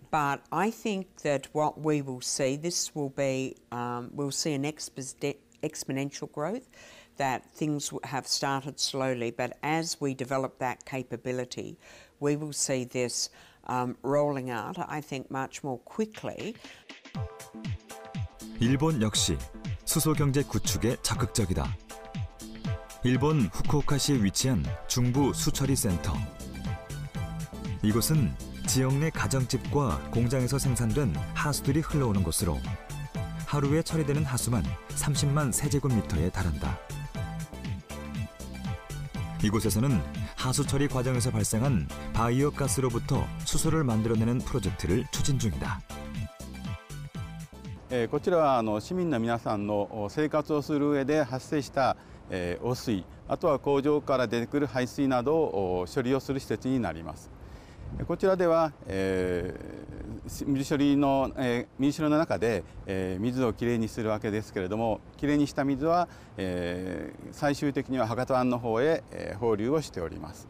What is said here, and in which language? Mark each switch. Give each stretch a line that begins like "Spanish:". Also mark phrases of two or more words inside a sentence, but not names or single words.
English: But I think that what we will see, this will be, we'll see an exponential growth, that things have started slowly, but as we develop that capability, we will see this rolling out, I think, much more quickly.
Korean: 일본 역시 수소 경제 구축에 적극적이다. 일본 후쿠오카시에 위치한 중부 수처리 센터. 이곳은 지역 내 가정집과 공장에서 생산된 하수들이 흘러오는 곳으로 하루에 처리되는 하수만 30만 세제곱미터에 달한다. 이곳에서는 하수 처리 과정에서 발생한 바이오 가스로부터 수소를 만들어내는 프로젝트를 추진 중이다.
Japanese: こちらは市民の皆さんの生活をする上で発生した汚水、あとは工場から出てくる排水などを処理をする施設になります。こちらでは水処理の中で水をきれいにするわけですけれども、きれいにした水は最終的には博多湾の方へ放流をしております。